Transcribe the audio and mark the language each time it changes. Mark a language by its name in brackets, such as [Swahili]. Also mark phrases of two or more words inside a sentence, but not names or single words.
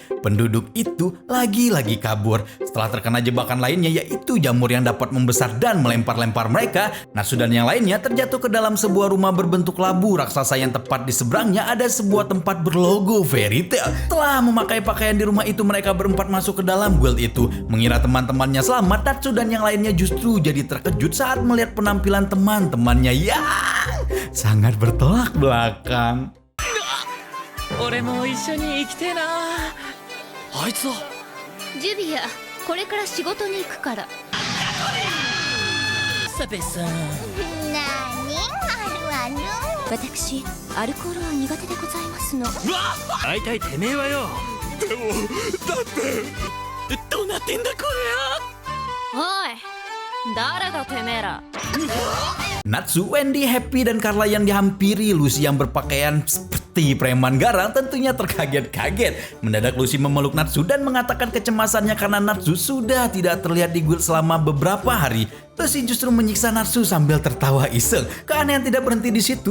[Indonesian] Penduduk itu lagi-lagi kabur. Setelah terkena jebakan lainnya yaitu jamur yang dapat membesar dan melempar-lempar mereka, Natsu dan yang lainnya terjatuh ke dalam sebuah rumah berbentuk labu raksasa yang tepat di seberangnya ada sebuah tempat berlogo Fairy Tail. Setelah memakai pakaian di rumah itu, mereka berempat masuk ke dalam guild itu. Mengira teman-temannya selamat, Natsu dan yang lainnya justru jadi terkejut saat melihat penampilan teman-temannya yang sangat bertolak belakang. [Japanese] 俺も一緒に生きてえな。あいつはジュビア、これから仕事に行くから。サペさん。なにあるある。私アルコールは苦手でございますの。大体てめえはよ。でもだってどうなってんだこおい、誰だてめえら。 [Indonesian] Natsu, Wendy, Happy, dan Carla yang dihampiri Lucy yang berpakaian seperti preman garang tentunya terkaget-kaget. Mendadak Lucy memeluk Natsu dan mengatakan kecemasannya karena Natsu sudah tidak terlihat di guild selama beberapa hari. Lucy justru menyiksa Natsu sambil tertawa iseng. Keanehan tidak berhenti di situ.